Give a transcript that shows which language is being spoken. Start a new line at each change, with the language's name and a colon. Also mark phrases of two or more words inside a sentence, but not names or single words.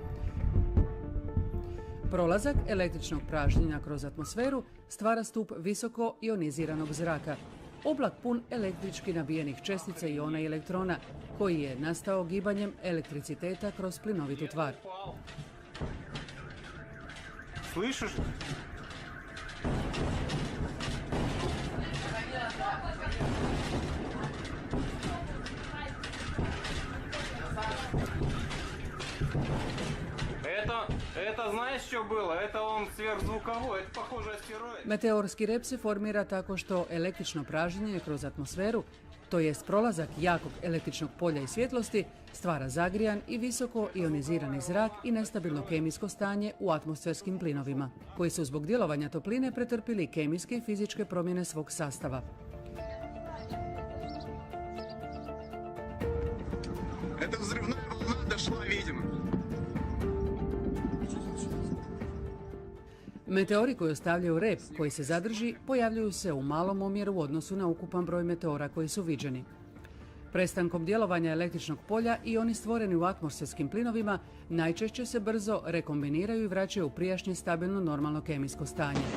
Croatian: Prolazak električnog pražnjenja kroz atmosferu stvara stup visoko ioniziranog zraka, oblak pun električki nabijenih čestica iona i elektrona, koji je nastao gibanjem elektriciteta kroz plinovitu tvar.
Russian: Слышишь? Это знаешь, что было? Это он сверхзвуковой, это похоже астероид.
Croatian: Meteorski rep se formira tako što električno pražnjenje kroz atmosferu, to jest prolazak jakog električnog polja i svjetlosti, stvara zagrijan i visoko ionizirani zrak i nestabilno kemijsko stanje u atmosferskim plinovima, koji su zbog djelovanja topline pretrpili kemijske i fizičke promjene svog sastava.
Russian: Это взрывная волна дошла, видимо.
Croatian: Meteori koji ostavljaju rep koji se zadrži pojavljuju se u malom omjeru u odnosu na ukupan broj meteora koji su viđeni. Prestankom djelovanja električnog polja i oni stvoreni u atmosferskim plinovima najčešće se brzo rekombiniraju i vraćaju u prijašnje stabilno normalno kemijsko stanje.